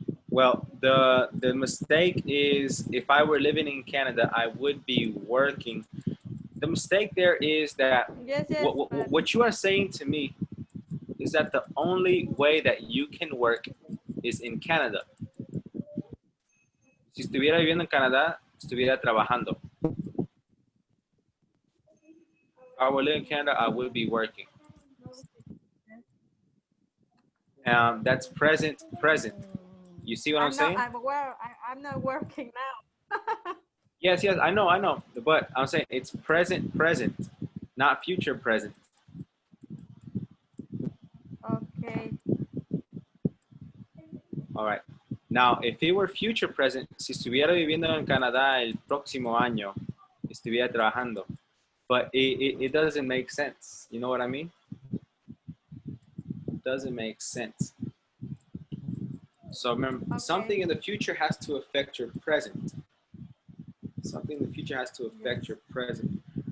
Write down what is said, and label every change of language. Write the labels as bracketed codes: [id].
[en] Well, the mistake is if I were living in Canada, I would be working. The mistake there is that Yes, yes, but what you are saying to me is that the only way that you can work is in Canada. [es] Si estuviera viviendo en Canadá, estuviera trabajando. [en] If I were living in Canada, I would be working. That's present. You see what I'm saying? I'm not working now. Yes, I know. But I'm saying it's present, not future present. Okay. All right. Now, if it were future present, [es] si estuviera viviendo en Canadá el próximo año, estuviera trabajando. [en] But it doesn't make sense. You know what I mean? It doesn't make sense. So remember, Okay. something in the future has to affect your present. Something in the future has to affect your present.